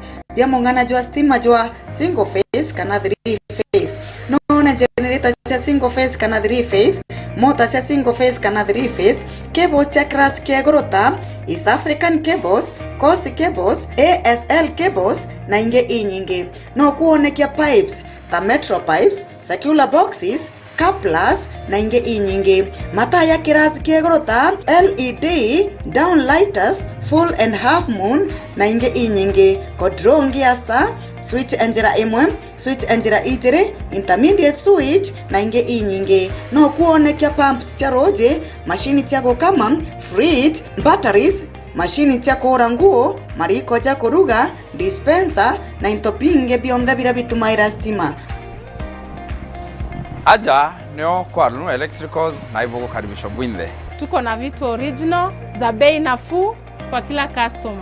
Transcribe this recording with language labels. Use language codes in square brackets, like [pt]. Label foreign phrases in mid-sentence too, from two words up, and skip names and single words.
[mer] Vya mungana jwa stima jwa [en] single phase [mer] kana 3 phase. Noona generator cia [en] single phase [mer] kana 3 phase, motor cia [en] single phase [mer] kana 3 phase, cables cia class kia gorota, East African cables, Coast cables, ASL cables na inge inyingi. No kuonekia pipes ta [en] metro pipes, circular boxes, [mer] couplers na inge inyingi. Mataa ya kirasi kia gorota, [en] LED, downlighters, full and half moon [mer] na inge inyingi. [en] Control gear, [mer] switch enjira imwe, switch enjira ijiri, [en] intermediate switch [mer] na inge inyingi. No kuonekia pumps cia roje, machine cia gukama, fridge, batteries, machine cia kuhura nguo, mariko cia kuruga, dispenser na into binge bionthe bira bitumaira stima. Aja nio kwa Nulu Electricals [sw] na hivyo kukaribisha [mer] bwinde. [sw] Tuko na vitu original za bei nafuu kwa kila customer.